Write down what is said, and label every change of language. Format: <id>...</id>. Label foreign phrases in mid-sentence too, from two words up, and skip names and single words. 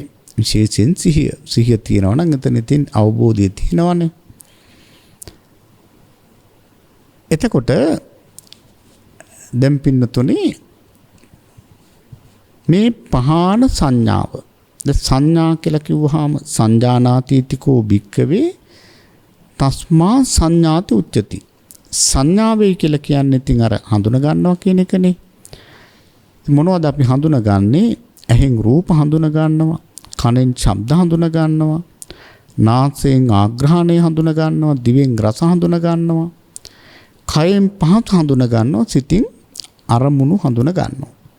<si>විශේෂයෙන් සිහිය තියෙනවා නම් එතන ඉතින් අවබෝධය තියෙනවනේ. එතකොට දැන් පින්නතුනේ මේ පහාන සංඥාව. ද සංඥා කියලා කිව්වහම</si> <pi>සංජානාතීතිකෝ භික්කවේ තස්මා සංඥාති උච්චති.</pi> <si>සංඥාවේ කියලා කියන්නේ ඉතින් අර හඳුන ගන්නවා කියන එකනේ. මොනවද අපි හඳුනගන්නේ? ඇහෙන් රූප හඳුන ගන්නවා, කනෙන් ශබ්ද හඳුන ගන්නවා, නාසයෙන් ආග්‍රහණය හඳුන ගන්නවා, දිවෙන් රස හඳුන ගන්නවා, කයෙන් පහස හඳුන ගන්නවා, සිතින් අරමුණු හඳුන ගන්නවා.</si>